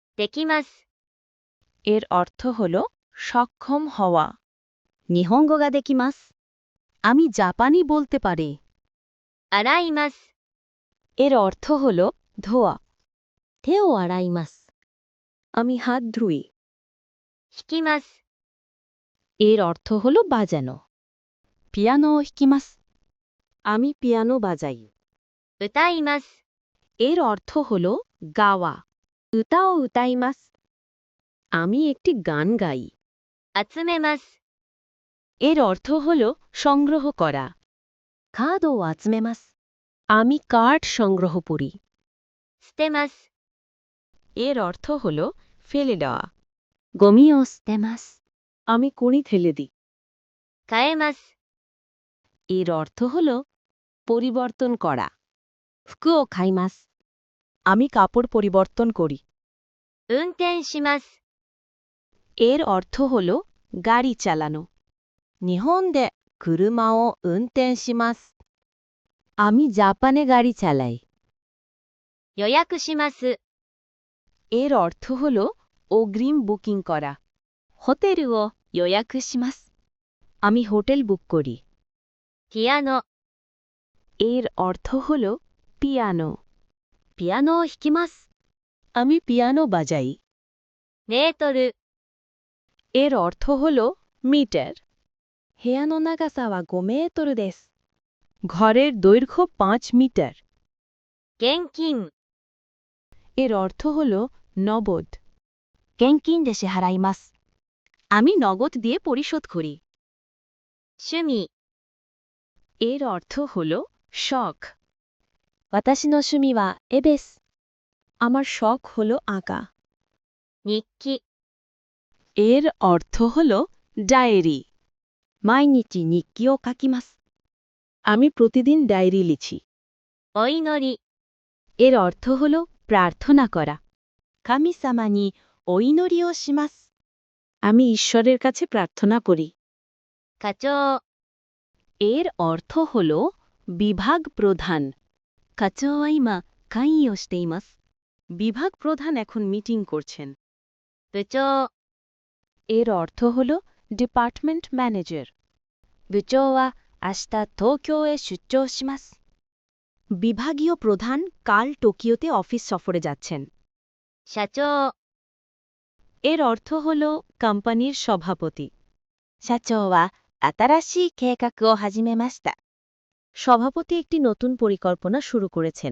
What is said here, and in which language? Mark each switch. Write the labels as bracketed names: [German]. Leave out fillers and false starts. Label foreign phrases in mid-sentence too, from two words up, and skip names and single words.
[Japanese] できます。 [Bangla] এর অর্থ হল সক্ষম হওয়া। [Japanese] 日本語ができます。 [Bangla] আমি জাপানি বলতে পারি। [Japanese] 洗います。 [Bangla] এর অর্থ হল ধোয়া। [Japanese] 手を洗います。 [Bangla] আমি হাত ধুই। [Japanese] 弾きます。 [Bangla] এর অর্থ হল বাজানো। [Japanese] ピアノ弾きます. [Bangla] আমি পিয়ানো বাজাই। [Japanese] 歌います。 [Bangla] এর অর্থ হল গাওয়া। [Japanese] 歌を歌います。 [Bangla] আমি একটি গান গাই। [Japanese] 集めます。 [Bangla] এর অর্থ হল সংগ্রহ করা। [Japanese] カードを集めます。 [Bangla] আমি কার্ড সংগ্রহ করি। [Japanese] 捨てます。 [Bangla] এর অর্থ হল ফেলে দেওয়া। [Japanese] ゴミを捨てます。 [Bangla] আমি কুড়ি ফেলে দিই। [Japanese] 変えます。 [Bangla] এর অর্থ হল পরিবর্তন করা। [Japanese] 服を買います。 [Bangla] আমি কাপড় পরিবর্তন করি। [Japanese] 運転します。 [Bangla] এর অর্থ হল গাড়ি চালানো। [Japanese] 日本で車を運転します。 [Bangla] আমি জাপানে গাড়ি চালাই। [Japanese] 予約します。 [Bangla] এর অর্থ হল অগ্রিম বুকিং করা। [Japanese] ホテルを予約します。 [Bangla] আমি হোটেল বুক করি। [Japanese] ピアノ。 [Bangla] এর অর্থ হল পিয়ানো। [Japanese] ピアノを弾きます。 [Bangla] আমি পিয়ানো বাজাই। [Japanese] メートル。 [Bangla] এর অর্থ হল মিটার। [Japanese] 部屋の長さは5メートルです。 [Bangla] ঘরের দৈর্ঘ্য 5 মিটার। [Japanese] 現金。 [Bangla] এর অর্থ হল নগদ। [Japanese] 現金で支払います。 [Bangla] আমি নগদ দিয়ে পরিশোধ করি। [Japanese] 趣味。 [Bangla] এর অর্থ হল শখ। [Japanese] 私の趣味は絵です。 [Bangla] আমার শখ হল আঁকা। [Japanese] 日記。 [Bangla] এর অর্থ হল ডায়েরি। [Japanese] 毎日日記を書きます。 [Bangla] আমি প্রতিদিন ডায়েরি লিখি। [Japanese] お祈り。 [Bangla] এর অর্থ হল প্রার্থনা করা। [Japanese] 神様にお祈りをします。 [Bangla] আমি ঈশ্বরের কাছে প্রার্থনা করি। [Japanese] 課長。 [Bangla] এর অর্থ হল বিভাগ প্রধান। [Japanese] 課長は今、会議をしています。 [Bangla] বিভাগ প্রধান এখন মিটিং করছেন। [Japanese] 部長。 [Bangla] এর অর্থ হল ডিপার্টমেন্ট ম্যানেজার। [Japanese] 部長は明日東京へ出張します。 [Bangla] বিভাগীয় প্রধান কাল টোকিওতে অফিস সফরে যাচ্ছেন। [Japanese] 社長。 [Bangla] এর অর্থ হল কোম্পানির সভাপতি। [Japanese] 社長は新しい計画を始めました。 [Bangla] সভাপতি একটি নতুন পরিকল্পনা শুরু করেছেন।